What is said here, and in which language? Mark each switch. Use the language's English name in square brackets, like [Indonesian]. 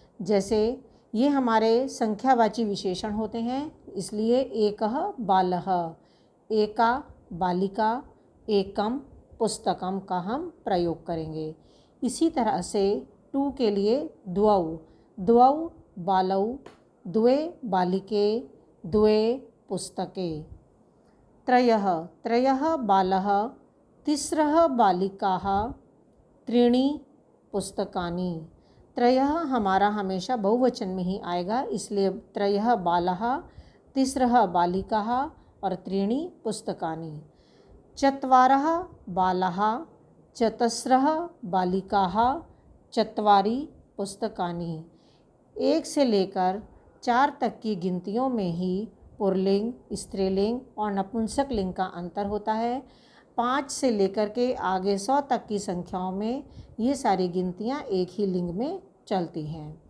[Hindi] जैसे ये हमारे संख्यावाची विशेषण होते हैं, इसलिए [Sanskrit] एकः बालः, एका बालिका, एकम पुस्तकम [Hindi] का हम प्रयोग करेंगे। इसी तरह से टू के लिए [Sanskrit] द्वौ, द्वौ बालौ, द्वे बालिके, द्वे पुस्तके। त्रयः, त्रयः बालः, तिस्रः बालिकाः, त्रीणि पुस्तकानि। [Hindi] त्रयः हमारा हमेशा बहुवचन में ही आएगा, इसलिए [Sanskrit] त्रयः बालः, तिस्रः बालिकाः [Hindi] और [Sanskrit] त्रीणि पुस्तकानि। चत्वारः बालाः, चतस्रः बालिकाः, चत्वारि पुस्तकानि। [Hindi] एक से लेकर 4 तक की गिनतियों में ही पुल्लिंग, स्त्रीलिंग और नपुंसक लिंग का अंतर होता है। 5 से लेकर के आगे 100 तक की संख्याओं में ये सारी गिनतियाँ एक ही लिंग में चलती हैं।